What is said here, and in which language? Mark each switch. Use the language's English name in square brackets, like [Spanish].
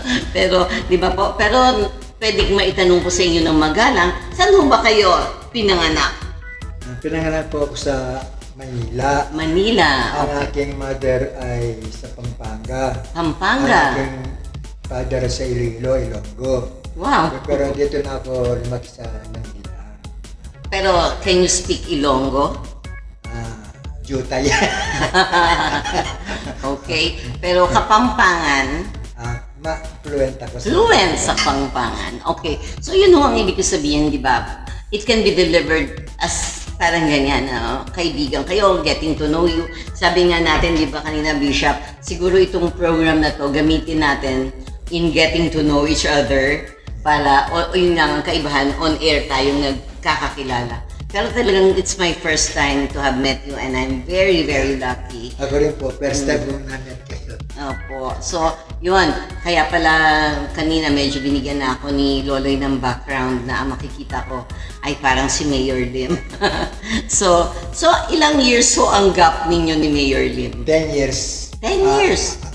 [Filipino] Pero, di ba po? Pero, pwedeng maitanong ko sa inyo ng magalang, saan ba kayo pinanganak? Pinanganak po ako sa Manila. Manila. Ang aking mother ay sa Pampanga. Pampanga. Ang aking father sa Iloilo, Ilonggo. Wow. Pero dito na ako lumaki sa Manila. [English] Pero, can you speak Ilonggo? [Hiligaynon] Jutay. [Filipino] Okay. Pero Kapampangan, Fluent ako sa fluent sa Pampangan. Okay. So, yun ho ang ibig ko sabihin, di ba? [English] It can be delivered as [Filipino] parang ganyan, kaibigan kayo, [English] getting to know you. [Filipino] Sabi nga natin, di ba kanina, Bishop, siguro itong program na to, gamitin natin [English] in getting to know each other [Filipino] para, o yun nga ang kaibahan, on air tayong nagkakakilala. [English] Pero talagang it's my first time to have met you and I'm very, very lucky. [Filipino] Ako rin po, first time kong na-met kayo. Opo. So, yun. Kaya pala kanina medyo binigyan na ako ni Loloy ng background na ang makikita ko ay parang si Mayor Lim. so ilang years ho ang gap ninyo ni Mayor Lim? [English] 10 years. 10 years?